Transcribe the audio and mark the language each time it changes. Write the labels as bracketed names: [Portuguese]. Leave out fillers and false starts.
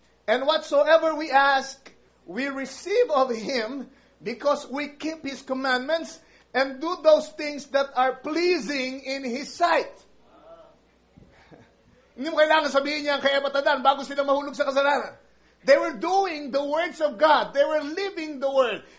[English] And whatsoever we ask, we receive of Him, because we keep His commandments and do those things that are pleasing in His sight. [Filipino] Hindi mo kailangan sabihin niya kay Eva at Adan bago sila mahulog sa kasalanan. [English] They were doing the words of God. They were living the Word.